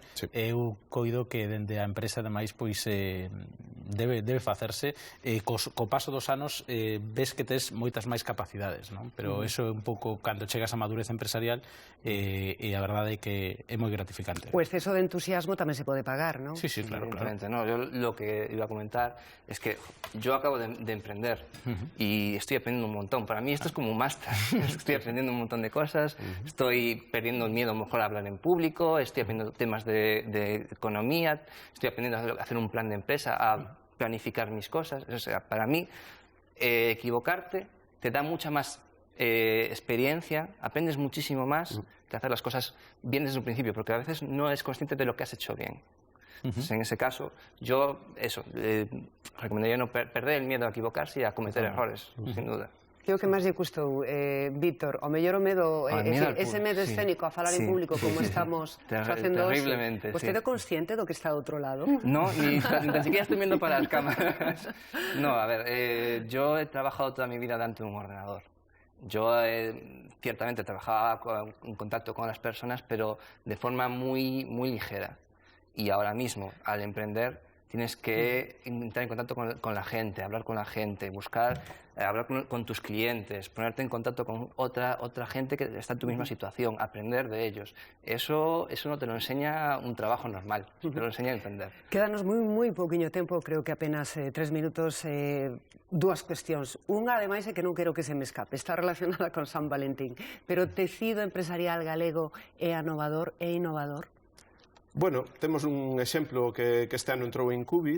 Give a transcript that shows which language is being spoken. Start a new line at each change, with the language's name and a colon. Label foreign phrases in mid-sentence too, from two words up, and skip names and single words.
Galician: Eu coido que dende a empresa, ademais, pois debe facerse. Co paso dos anos ves que tes moitas máis capacidades, non? Pero eso é un pouco cando chegas a madurez empresarial, e a verdade é que é moi gratificante. O exceso de entusiasmo tamén se pode pagar, non? Sí, claro.
Spanish: No, yo lo que iba a comentar es que yo acabo de emprender y estoy aprendiendo un montón. Para mí esto es como un máster. Estoy aprendiendo un montón de cosas, estoy perdiendo el miedo a lo mejor a hablar en público, estoy aprendiendo temas de economía, estoy aprendiendo a hacer un plan de empresa, a planificar mis cosas. O sea, para mí, equivocarte te da mucha más experiencia, aprendes muchísimo más que hacer las cosas bien desde un principio, porque a veces no eres consciente de lo que has hecho bien. Entonces, en ese caso, yo recomendaría no perder el miedo a equivocarse y a cometer errores, sin duda.
Galician: Que o que máis lle custou, Víctor? O mellor o medo, ese medo escénico a falar en público como estamos facendo hoxe. Terriblemente, Vostede é consciente do que está do outro lado?
Spanish: No, ni tan siquiera estoy viendo para las cámaras. No, a ver, yo he trabajado toda mi vida delante de un ordenador. Yo ciertamente trabajaba en contacto con las personas, pero de forma muy ligera. Y ahora mismo, al emprender, tienes que entrar en contacto con la gente, hablar con la gente, buscar, hablar con tus clientes, ponerte en contacto con otra gente que está en tu misma situación, aprender de ellos. Eso no te lo enseña un trabajo normal, te lo enseña a emprender.
Galician: Quédanos moi pouquiño tempo, creo que apenas 3 minutos, dúas cuestións. Unha, ademais, é que non quero que se me escape, está relacionada con San Valentín, pero o tecido empresarial galego é innovador? Bueno, temos un exemplo que este ano entrou en Cubi.